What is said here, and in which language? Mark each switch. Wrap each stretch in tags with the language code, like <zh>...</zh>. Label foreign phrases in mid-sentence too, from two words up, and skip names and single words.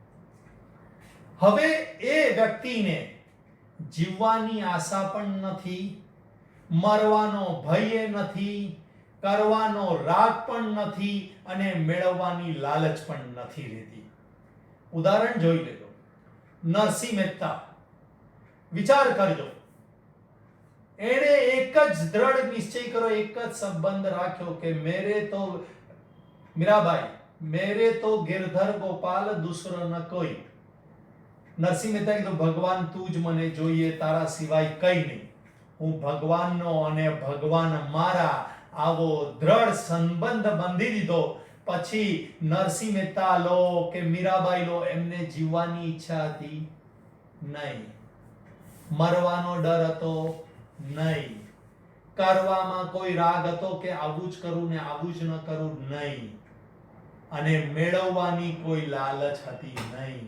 <gu>હવે એ વ્યક્તિને જીવવાની આશા પણ નથી, મરવાનો ભય નથી, કરવાનો રાગ પણ નથી, અને મેળવવાની લાલચ પણ નથી રહેતી. ઉદાહરણ જોઈ લેજો. નરસિંહ મહેતા, વિચાર કરજો. એણે એક જ દ્રઢ નિશ્ચય કર્યો, એક જ સંબંધ રાખ્યો કે</gu> <hi>मेरे तो मीराबाई, मेरे तो गिरधर गोपाल दूसरो न कोई.</hi> <gu>નરસિંહ મહેતા કીધું ભગવાન તું જ મને જોઈએ, તારા સિવાય કઈ નહીં. હું ભગવાનનો અને ભગવાન મારા, આવો દ્રઢ સંબંધ બાંધી દીધો. પછી નરસિંહ મહેતા લો કે મીરાબાઈ લો, એમને જીવવાની ઈચ્છા હતી નહીં, મરવાનો ડર હતો નહીં, કરવામાં કોઈ રાગ હતો કે આવું જ કરું ને આવું જ ન કરું નહીં, અને મેળવવાની કોઈ લાલચ હતી નહીં.</gu>